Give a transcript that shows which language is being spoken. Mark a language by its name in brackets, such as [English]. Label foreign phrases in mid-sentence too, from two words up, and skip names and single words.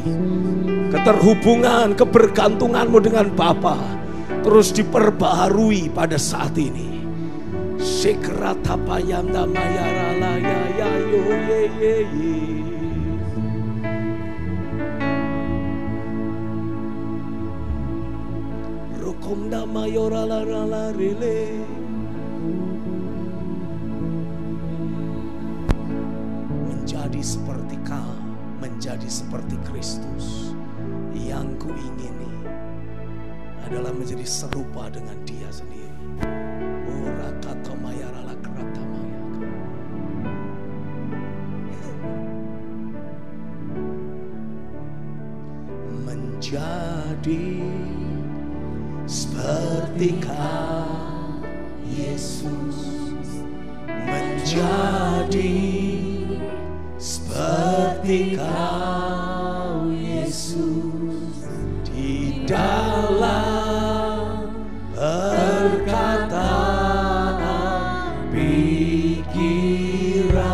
[Indonesian] Keterhubungan, kebergantunganmu dengan Bapa terus diperbaharui pada saat ini. Sekratapayanda mayarala ya ya yo ye ye ye. Rokomda mayorala rala rele. Menjadi seperti Kau, menjadi seperti Kristus. Yang kuingini adalah menjadi serupa dengan Dia sendiri. Ora kata mayarala kerata mayaka. Menjadi seperti Kau, Yesus. Menjadi seperti Kau, Yesus, di dalam perkataan, pikiran